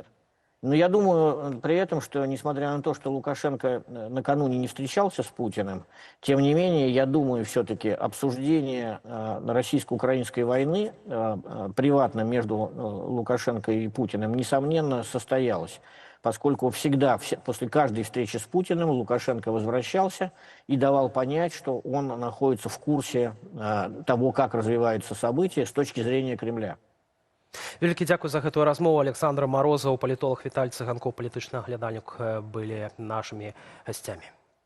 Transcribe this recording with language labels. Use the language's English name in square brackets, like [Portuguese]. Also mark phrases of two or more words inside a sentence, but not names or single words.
[Russian] Но я думаю при этом, что несмотря на то, что Лукашенко накануне не встречался с Путиным, тем не менее, я думаю, все-таки обсуждение российско-украинской войны приватно между Лукашенко и Путиным, несомненно, состоялось. Поскольку всегда, после каждой встречи с Путиным, Лукашенко возвращался и давал понять, что он находится в курсе того, как развиваются события с точки зрения Кремля. [Belarusian] Вялікі дзякуй за гэтую размову. Александр Морозов, палітолог, Віталь Цыганкоў, палітычны аглядальнік, былі нашымі гасцямі.